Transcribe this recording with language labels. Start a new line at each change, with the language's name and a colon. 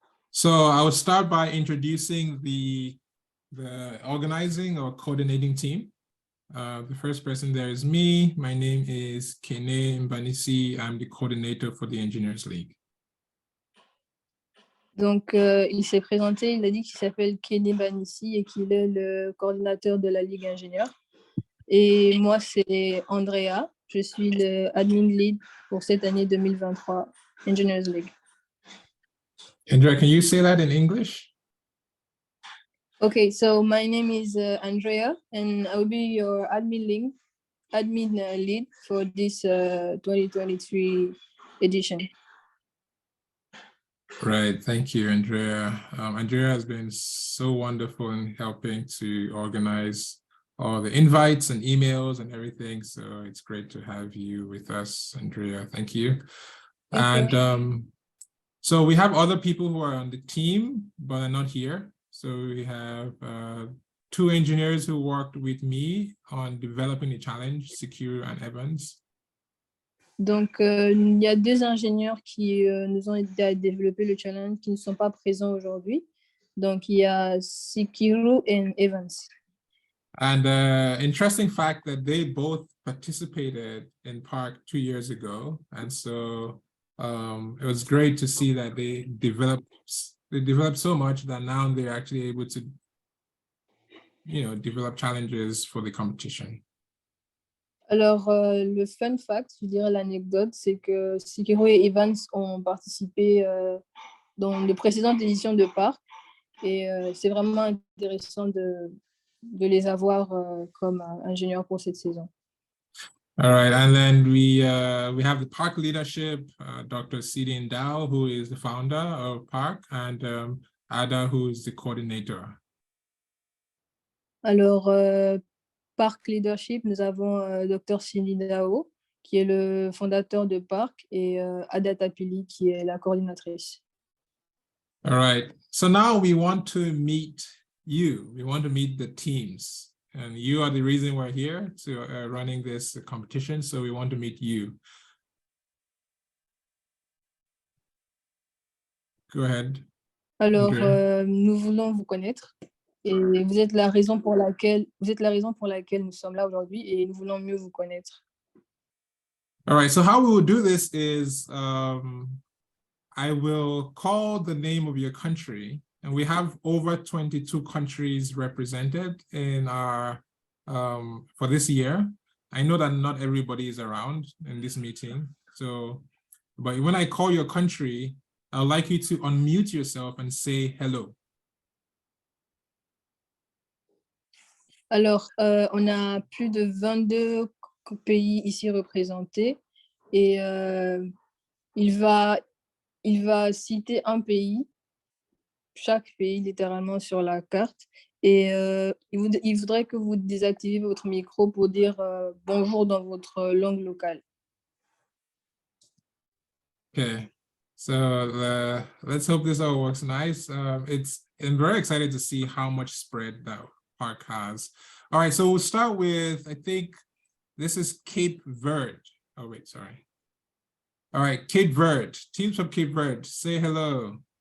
English: So I will start by introducing the organizing or coordinating team. The first person there is me. My name is Kene Mbanisi. I'm the coordinator for the Engineers League.
French: Donc, il s'est présenté, il a dit qu'il s'appelle Kene Mbanisi et qu'il est le coordinateur de la Ligue ingénieur. Et moi, c'est Andrea. Je suis le admin lead pour cette année 2023 Engineers League.
English: Andrea, can you say that in English? Okay, so my name is Andrea, and I will be your admin lead for this 2023 edition. Right, thank you, Andrea. Andrea has been so wonderful in helping to organize all the invites and emails and everything. So it's great to have you with us, Andrea. Thank you. Thank you. So we have other people who are on the team, but are not here. So we have two engineers who worked with me on developing the challenge, Secure and Evans.
French: Donc, il y a deux ingénieurs qui nous ont aidé à développer le challenge qui ne sont pas présents aujourd'hui. Donc, il y a Sikiru et Evans.
English: And interesting fact that they both participated in Park 2 years ago. And so it was great to see that they developed so much that now they're actually able to, develop challenges for the competition.
French: Alors, le fun fact, je dirais l'anecdote, c'est que Sikiru et Evans ont participé dans les précédentes éditions de Parc et c'est vraiment intéressant de les avoir comme ingénieurs pour cette saison.
English: All right, and then we have the Park leadership, Dr. Sidi Ndao, who is the founder of Park, and Ada, who is the coordinator.
French: Alors, Park Leadership, nous avons Dr. Sidi Ndao, qui est le fondateur de Park, et Ada Tapili, qui est la coordinatrice.
English: All right, so now we want to meet you. We want to meet the teams. And you are the reason we're here to running this competition. So we want to meet you. Go ahead.
French: Alors, nous voulons vous connaître et vous êtes la raison pour laquelle nous sommes là aujourd'hui et nous voulons mieux vous connaître.
English: All right. So how we will do this is I will call the name of your country. And we have over 22 countries represented in our for this year. I know that not everybody is around in this meeting. So, but when I call your country, I'd like you to unmute yourself and say hello.
French: Alors, on a plus de 22 pays ici représentés et il va citer un pays, chaque pays littéralement sur la carte, et il voudrait que vous désactiviez votre micro pour dire bonjour dans votre langue locale.
English: Okay. So let's hope this all works nice. I'm very excited to see how much spread that park has. All right, so we'll start with, I think this is Cape Verde. Oh, wait, sorry. All right, Cape Verde, teams from Cape Verde, say hello.